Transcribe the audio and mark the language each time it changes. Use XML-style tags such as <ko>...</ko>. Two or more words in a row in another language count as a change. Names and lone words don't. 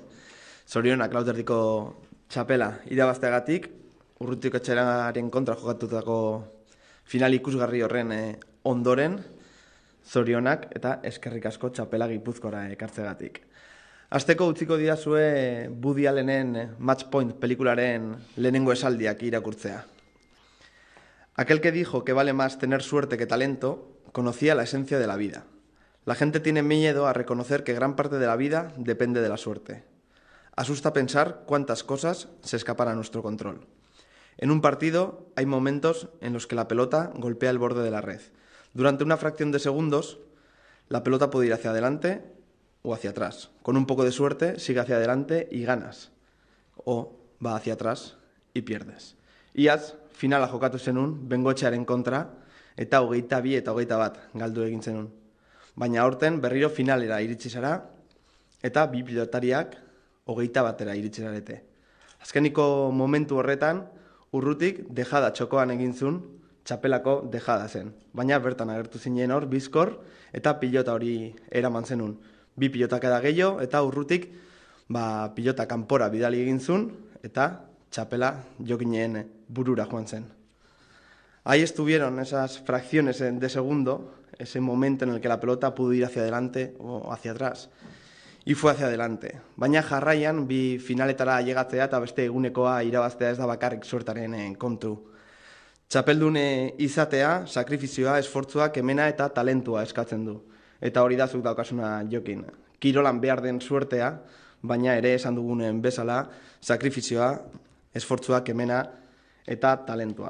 <eu>Zorionak Lauterdiko txapela irabazteagatik, Urrutiko etxeraren kontra jokatutako final ikusgarri horren ondoren, zorionak eta eskerrik asko txapela Gipuzkoara ekartzegatik. Hasteko utziko didazue Woody Allenen Match Point pelikularen lehenengo esaldiak irakurtzea.</eu> <es>Aquel que dijo que vale más tener suerte que talento, conocía la esencia de la vida. La gente tiene miedo a reconocer que gran parte de la vida depende de la suerte. Asusta pensar cuántas cosas se escapan a nuestro control. En un partido hay momentos en los que la pelota golpea el borde de la red. Durante una fracción de segundos, la pelota puede ir hacia adelante o hacia atrás. Con un poco de suerte, sigue hacia adelante y ganas. O va hacia atrás y pierdes.</es> <eu>Iaz, finala jokatu zenun, Bengoetxearen kontra, eta 22 eta 21 galdu egin zenun. Baina aurten berriro finalera iritsi zara, eta bi pilotariak 21era iritsi zarete. Azkeniko momentu horretan, Urrutik dejada txokoan egin zuen, txapelako dejada zen. Baina bertan agertu zinen hor, bizkor, eta pilota hori eraman zenun. Bi pilotak eda gehiago, eta Urrutik pilota kanpora bidali egin zuen, eta txapela Jokinen burura joan zen.</eu> <es>Ahí estuvieron esas fracciones de segundo, ese momento en el que la pelota pudo ir hacia adelante o hacia atrás. Y fue hacia adelante.</es> <eu>Baina jarraian, bi finaletara llegatzea eta beste egunekoa irabaztea ez da bakarrik suertaren kontu. Txapeldune izatea, sakrifizioa, esfortzua, kemena eta talentua eskatzen du. Eta hori da zuk daukasuna Jokin. Kirolan behar den suertea, baina ere esan dugunen bezala, sakrifizioa, esfortzua, kemena eta talentua.</eu>